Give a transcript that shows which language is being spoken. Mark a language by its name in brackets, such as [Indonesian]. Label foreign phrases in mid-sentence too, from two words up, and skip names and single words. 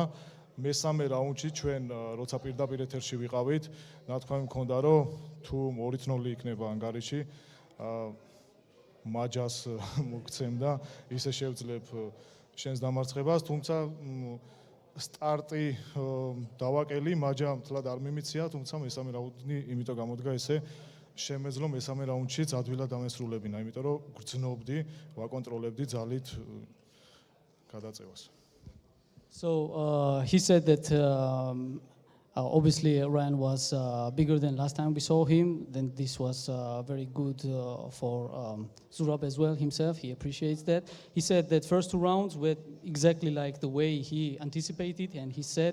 [Georgian] მესამე რაუნდში ჩვენ როცა პირდაპირ ეთერში ვიყავით, ნათქვამი მქონდა რომ თუ 2-0 იქნება ანგარიში, მაჯას მოგცემდა, ისე შევძლებ შენს დამარცხებას, თუმცა სტარტი დავაკელი, მაჯა მთლად არ მიმიცია, თუმცა მესამე რაუნდი იმიტომ გამოდგა ესე შემეძლო მესამე რაუნდშიც ადვილად დამესრულებინა, იმიტომ რომ გრძნობდი, ვაკონტროლებდი ძალით გადაწევას. [English] So he said that obviously Ryan was bigger than last time we saw him. Then this was very good for Zurab as well himself. He appreciates that. He said that first two rounds were exactly like the way he anticipated, and he said.